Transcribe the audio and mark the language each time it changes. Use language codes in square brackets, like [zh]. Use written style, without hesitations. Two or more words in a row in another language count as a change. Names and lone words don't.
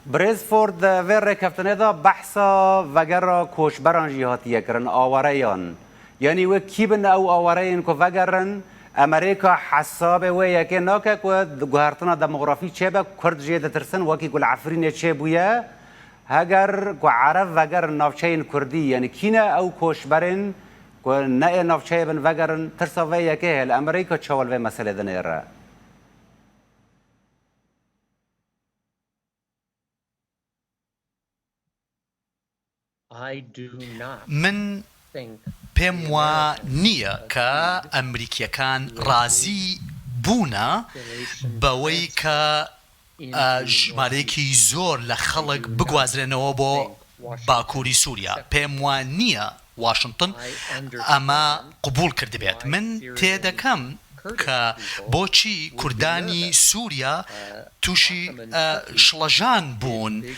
[ku] برزفورد و ڕێکەفتنێدا بەحسا ڤەگەڕا کۆچبەران ژی هاتیەکردن ئاوارەیان یعنی وە کی بن ئەو ئاوارەیان کە ڤەگەڕن ئەمریکا حەسابێ وێ یەکێ ناکە و گوهارتنا دەمۆغرافی چێبە کورد ژێ دەترسن وەکی گول عەفرینێ چێ بوویە هەگەر کو عەرەب ڤەگەڕن ناوچەیان کوردی یعنی کینە ئەو کۆچبەرن کو نەئێ ناوچەیە بن ڤەگەڕن ترسا vê yekê هەیە لە ئەمریکا چاوەڵ vê meselê dinêre [ckb] من پێم وە نییە کە ئەمریکیەکان ڕازی بوونە بەوەی کە ژمارەیەکی زۆر لە خەڵک بگوازرێنەوە بۆ باکووری سووریا پێم وە نییە واشنگتن ئەمە قبول کردبێت من تێدەکەم کە بۆچی کوردانی سووریا تووشی شڵەژان بوون